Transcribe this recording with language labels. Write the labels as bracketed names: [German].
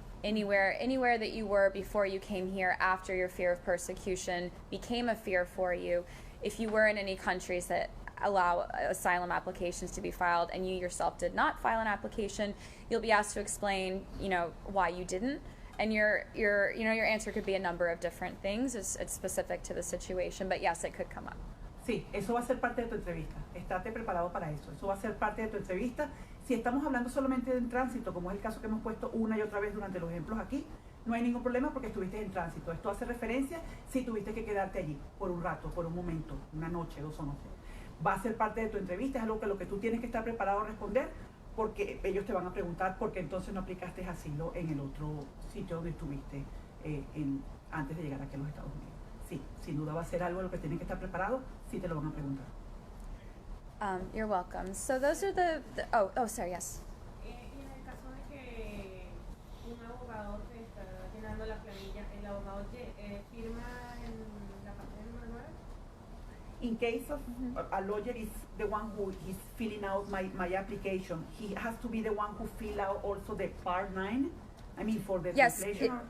[English] Anywhere that you were before you came here, after your fear of persecution became a fear for you, if you were in any countries that allow asylum applications to be filed and you yourself did not file an application, you'll be asked to explain, you know, why you didn't. And your answer could be a number of different things. It's specific to the situation, but yes, it could come up. [Spanish] Sí, eso va a ser parte de tu entrevista. Estate preparado para eso. Eso va a ser parte de tu entrevista. Si estamos hablando solamente de tránsito, como es el caso que hemos puesto una y otra vez durante los ejemplos aquí, no hay ningún problema porque estuviste en tránsito. Esto hace referencia si tuviste que quedarte allí por un rato, por un momento, una noche, 2 noches. Va a ser parte de tu entrevista, es algo que lo que tú tienes que estar preparado a responder porque ellos te van a preguntar por qué entonces no aplicaste asilo en el otro sitio donde estuviste antes de llegar aquí a los Estados Unidos. Sí, sin duda va a ser algo de lo que tienen que estar preparados, sí te lo van a preguntar. [English] You're welcome. So those are sorry, yes. [Spanish] Y en el caso de que un abogado te está llenando la planilla, el abogado firma en la parte número 9. [English] In case of a lawyer is the one who is filling out my application, he has to be the one who fill out also the part 9. I mean for the translation.